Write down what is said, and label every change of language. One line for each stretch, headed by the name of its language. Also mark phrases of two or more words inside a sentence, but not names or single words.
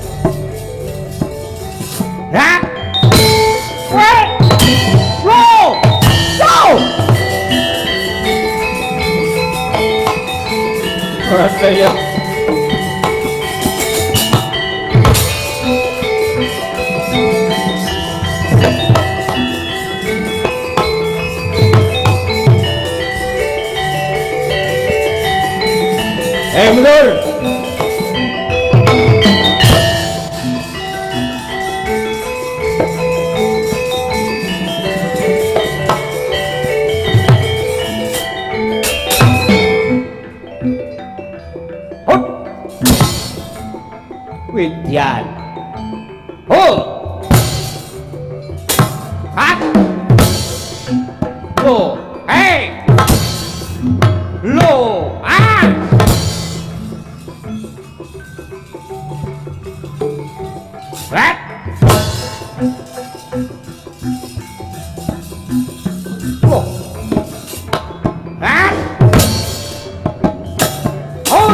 English: Hah? Wait. Go. Go.
Javanese: Waduh ya. Mundur. Hut. Widyan. Hut. Hat. Lo. Hey. Lo.
English: Ah. What? Oh. What? Oh.